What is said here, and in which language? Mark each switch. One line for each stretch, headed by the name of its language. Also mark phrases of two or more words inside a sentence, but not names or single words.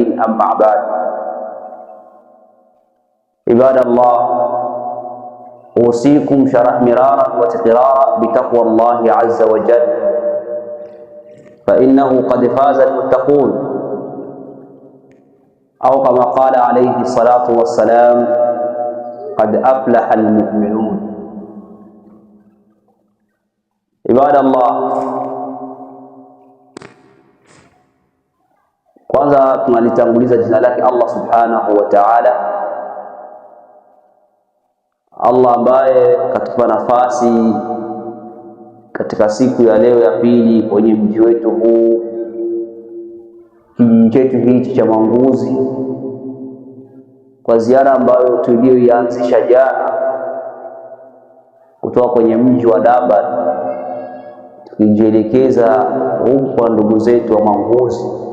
Arabic: أما بعد، عباد الله، أوصيكم شرح مرارا وتكرارا بتقوى الله عز وجل، فإنه قد فاز المتقون، أو كما قال عليه الصلاة والسلام: قد أفلح المؤمنون. عباد الله،
Swahili: kwanza tunalitanguliza jina lake Allah
Arabic: سبحانه وتعالى,
Swahili: Allah ambaye katupa nafasi katika siku ya leo ya pili kwenye mji wetu huu, kijiji chetu hichi cha Manguzi, kwa ziara ambayo tuliyoianzisha jana kutoka kwenye mji wa Durban tukijielekeza huko kwa ndugu zetu wa Manguzi.